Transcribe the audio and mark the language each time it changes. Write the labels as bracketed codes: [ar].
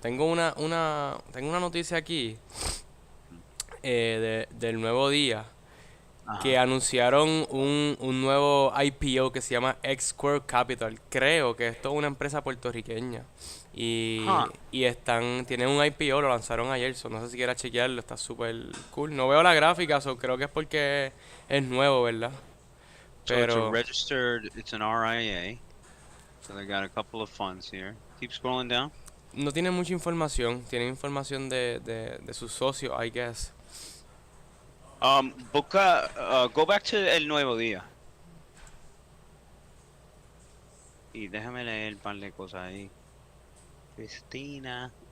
[es] Tengo una noticia aquí del nuevo día que anunciaron un nuevo IPO que se llama X Square Capital. Creo que esto es una empresa puertorriqueña y tienen un IPO, lo lanzaron ayer, no sé si quieras chequearlo, está súper cool. No veo la gráfica, creo que es porque es nuevo, ¿verdad? [en] So it's a registered, it's an RIA. So they got a couple of funds here. Keep scrolling down. [es] No tiene mucha información, tiene información de sus socios, [en] I guess. Go back to El Nuevo Día. [es] Y déjame leer un par de cosas ahí. Cristina.